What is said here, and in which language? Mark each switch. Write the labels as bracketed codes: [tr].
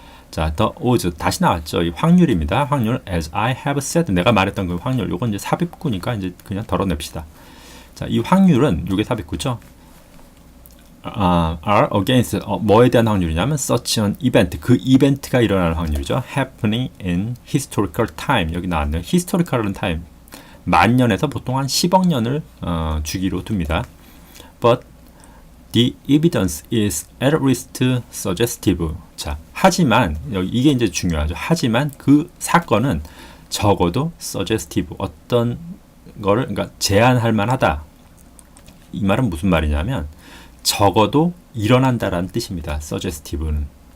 [ko] 자, [en] the odds [ko] 다시 나왔죠. 이 확률입니다. 확률 [en] as I have said, [ko] 내가 말했던 그 확률. 요건 이제 삽입구니까 이제 그냥 덜어냅시다. 자, 이 확률은 요게 삽입구죠. [en] are against [ko] 뭐에 대한 확률이냐면 [en] such an event, [ko] 그 이벤트가 일어나는 확률이죠. [en] happening in historical time. [ko] 여기 나왔네요. historical은 time. 만년에서 보통 한 10억 년을 주기로 둡니다. [en] But the evidence is at least suggestive. [ko] 자, 하지만 이게 이제 중요하죠. 하지만 그 사건은 적어도 suggestive, 어떤 거를 그러니까 제안할 만하다. 이 말은 무슨 말이냐면 적어도 일어난다라는 뜻입니다. suggestive는.